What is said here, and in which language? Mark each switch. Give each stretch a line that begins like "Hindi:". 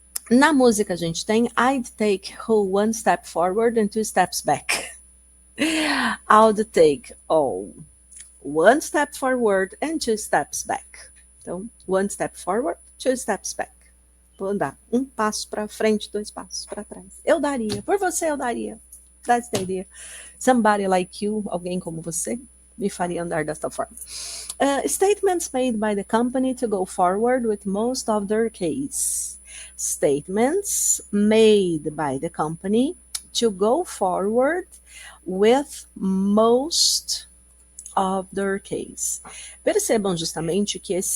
Portuguese: Na música a gente tem
English: I'd take one step forward and two steps back. I'd take one step forward and two steps back.
Portuguese: Então,
English: one step forward, two steps back.
Portuguese: Vou andar um passo para frente, dois passos para trás. Eu daria, por você eu daria.
English: That's the idea. Somebody like you,
Portuguese: alguém como você, me faria andar desta forma.
English: Statements made by the company to go forward with most of their case. Statements made by the company to go forward with most of their case.
Portuguese: Percebam justamente que